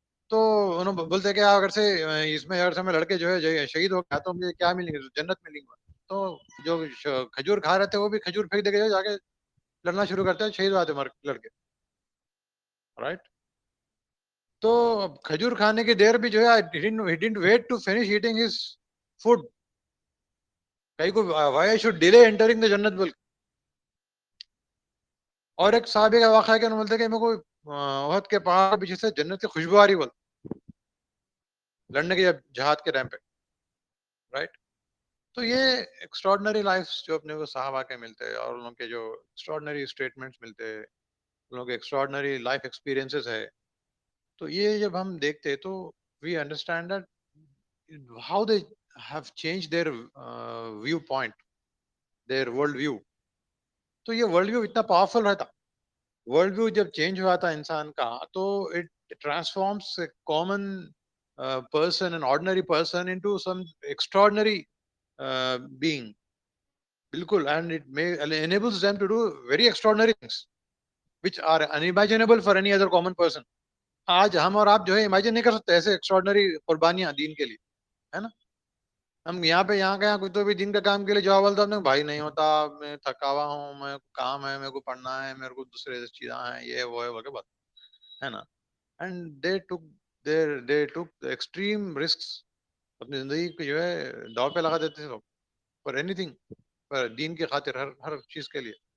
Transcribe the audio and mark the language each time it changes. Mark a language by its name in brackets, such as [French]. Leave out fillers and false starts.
[Urdu] تو انہوں بولتے کہ اگر سے اس میں اگر سے میں لڑکے جو ہے شہید ہو گیا تو مجھے کیا ملیں گے؟ جنت ملیں گے. تو جو کھجور کھا رہے تھے وہ بھی کھجور پھینک دے کے جا کے لڑنا شروع کرتے ہیں، شہید ہوتے مر لڑکے، رائٹ. تو اب کھجور کھانے کی دیر بھی جو ہے [English] he didn't wait to finish eating his food. [Urdu] کہیں کو [English] why I should delay entering the جنت بول. [Urdu] اور ایک صحابی کا واقعہ ہے کہ انہوں بولتے کہ میرے کو احد کے پہاڑ کے پیچھے سے جنت کی خوشبو آ رہی بول، لڑنے کے جب جہاد کے ٹائم پہ، رائٹ. تو یہ ایکسٹراڈنری لائف جو اپنے کو صحابہ کے ملتے ہیں، اور ان کے جو ایکسٹراڈنری اسٹیٹمنٹس ملتے ہیں، ان کے ایکسٹراڈنری لائف ایکسپیرینسز ہے، تو یہ جب ہم دیکھتے تو [English] We understand that how they have change their viewpoint, their world view. [Urdu] تو یہ ورلڈ ویو اتنا پاورفل رہتا. ورلڈ ویو جب چینج ہوا تھا انسان کا، [English] تو it transforms a common person, an ordinary person into some extraordinary being. [Urdu] بالکل. [English] And it enables them to do very extraordinary things which are unimaginable for any other common person. [Urdu] آج ہم اور آپ جو ہے امیجن نہیں کر سکتے ایسے ایکسٹراڈنری قربانیاں دین کے لیے، ہے نا. ہم یہاں کا کوئی تو بھی دین کا کام کے لیے جواب بولتا ہوں بھائی نہیں ہوتا، میں تھکا ہوا ہوں، میں کام ہے، میرے کو پڑھنا ہے، میرے کو دوسرے چیزیں ہیں، یہ وہ ہے وغیرہ بات ہے نا. And [English] they took extreme risks، [Urdu] اپنی زندگی کو جو ہے داؤ پہ لگا دیتے تھے لوگ [English] for anything, [Urdu] پر دین کی خاطر، ہر چیز کے لیے.